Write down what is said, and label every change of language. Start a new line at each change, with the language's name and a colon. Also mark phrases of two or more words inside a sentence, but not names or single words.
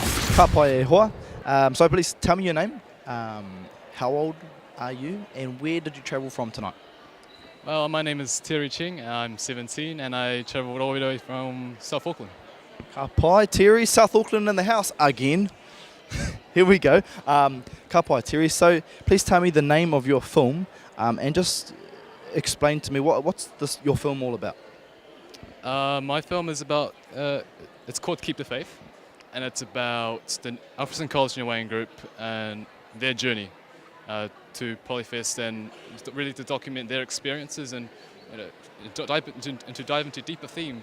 Māori: Ka pai e hoa.
English: So please tell me your name. How old are you and where did you travel from tonight? Well, my name is Terry Cheng. I'm 17 and I travelled all the way from South Auckland.
Māori: Ka pai,
English: Terry, South Auckland in the house again. Here we go.
Māori: Ka pai, Terry.
English: So please tell me the name of your film and just explain to me what's your film all about. My film is about, it's called Keep the Faith, and it's about the Alfriston College Niuean group and their journey to Polyfest, and really to document their experiences and to dive into deeper themes.